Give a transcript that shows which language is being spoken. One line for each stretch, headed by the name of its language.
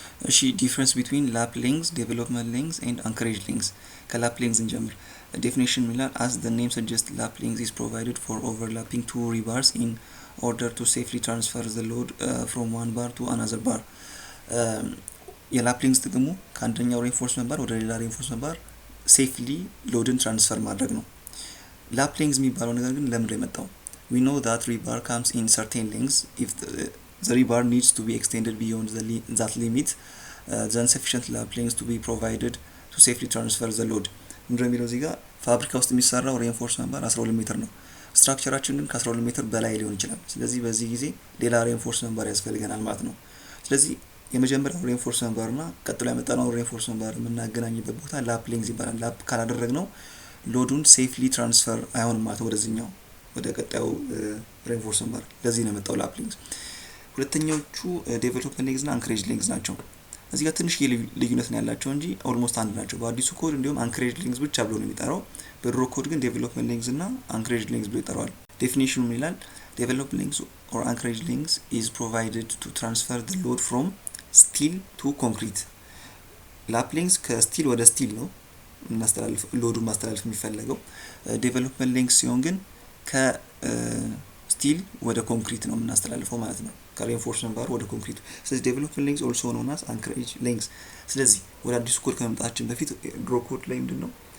English: እሺ ዲፈረንስ ቢትዊን ላፕ ሊንክስ ዴቨሎፕመንት ሊንክስ ኤንድ አንከሬጅ ሊንክስ።
Amharic: ከላፕ ሊንክስ እንጀምር።
English: ዴፊኒሽን ሚላል as the name suggests lap links is provided for overlapping two rebars in order to safely transfer the load from one bar to another bar.
Amharic: የላፕ ሊንክስ ጥቅሙ ከአንደኛው ሬንፎርስመንት ባር ወደ ሌላ ሬንፎርስመንት ባር ሴፍሊ ሎድን ትራንስፈር ማድረግ ነው። ላፕ ሊንክስ የሚባለው ነገር ግን ለምን የመጣው?
English: we know that rebar comes in certain lengths. If the rebar needs to be extended beyond that limit, then sufficient lap links to be provided to safely transfer the load.
Amharic: እንደሚለው እዚህ ጋር ፋብሪካ ውስጥ የሚሰራው ሬንፎርስመንት ባር 12 ሜትር ነው። ስትራክቸራችን ግን ከ12 ሜትር በላይ ሊሆን ይችላል። ስለዚህ በዚህ ጊዜ ሌላ ሬንፎርስመንት ባር ያስፈልገናል ማለት ነው። ስለዚህ የመጀመሪያው ሬንፎርስመንት ባር እና ቀጥሎ ያመጣነው ሬንፎርስመንት ባር የምናገናኝበት ቦታ ላፕ ሊንክስ ይባላል። ላፕ ካላደረግነው ሎዱን ሴፍሊ ትራንስፈር አይሆንም ማለት ወደዚህኛው ወደ ቀጣዩ ሬንፎርስመንት ባር። ለዚህ ነው የመጣው ላፕ ሊንክስ። ሁለተኛዎቹ ዴቨሎፕመንት ሊንክስ እና አንከሬጅ ሊንክስ ናቸው። እዚህ ጋር ትንሽ ልዩነት ነው ያላቸው እንጂ ኦልሞስት አንድ ናቸው። በአዲሱ ኮድ እንዲሁም አንከሬጅ ሊንክስ ብቻ ብሎ ነው የሚጠራው። በድሮ ኮድ ግን ዴቨሎፕመንት ሊንክስ እና አንከሬጅ ሊንክስ ብሎ ይጠራዋል። ዴፊኒሽኑ ምን ይላል?
English: ዴቨሎፕመንት ሊንክስ or anchorage links is provided to transfer the load from steel to concrete.
Amharic: ላፕ ሊንክስ ከስቲል ወደ ስቲል ነው እናስተላልፍ ሎዱን ማስተላለፍ የሚፈልገው። ዴቨሎፕመንት ሊንክስ ሲሆን ግን ከስቲል ወደ ኮንክሪት ነው የምናስተላልፈው ማለት ነው። ከሬንፎርስመንት ባር ወደ ኮንክሪት። ስለዚህ ዴቨሎፕመንት ሊንክስ
English: also known as anchorage links።
Amharic: ስለዚህ ወደ አዲሱ ኮድ ከመምጣታችን በፊት ድሮ ኮድ ላይ ምንድነው?